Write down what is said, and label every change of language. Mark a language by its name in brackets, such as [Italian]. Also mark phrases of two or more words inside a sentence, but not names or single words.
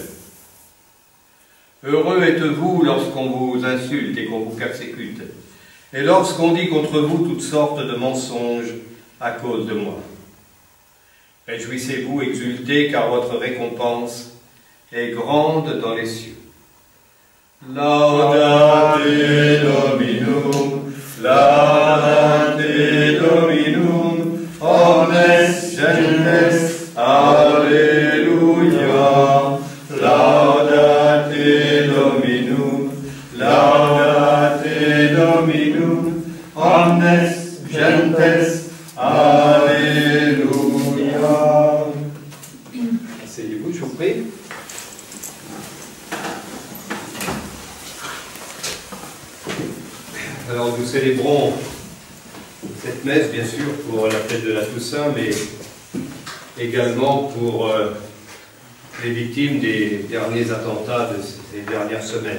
[French] Heureux êtes-vous lorsqu'on vous insulte et qu'on vous persécute, et lorsqu'on dit contre vous toutes sortes de mensonges à cause de moi. Réjouissez-vous, exultez, car votre récompense est grande dans les cieux. [Latin] Laudate Dominum, laudate Dominum, omnes gentes, Alleluia. Laudate Dominum, laudate Dominum, omnes gentes, Alléluia. [French] Asseyez-vous, je vous prie. Alors nous célébrons cette messe, bien sûr, pour la fête de la Toussaint, mais également pour les victimes des derniers attentats de ces dernières semaines.